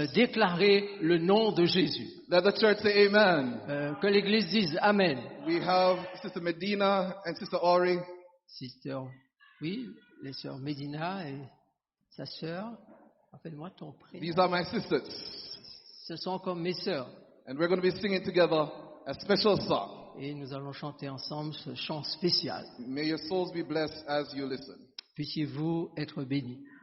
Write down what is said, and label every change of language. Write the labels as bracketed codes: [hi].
[fr] Déclarer le nom de Jésus. [en] Let the church say amen. [fr] Que l'Église dise Amen. [en] We have Sister Medina and Sister Ori. [fr] Sister, oui, les sœurs Medina et sa sœur. Rappelle-moi ton prénom. [en] These are my sisters. [fr] Ce sont comme mes sœurs. [en] And we're going to be singing together a special song. [fr] Et nous allons chanter ensemble ce chant spécial. [en] May your souls be blessed as you listen. [fr] Puissiez-vous être bénis.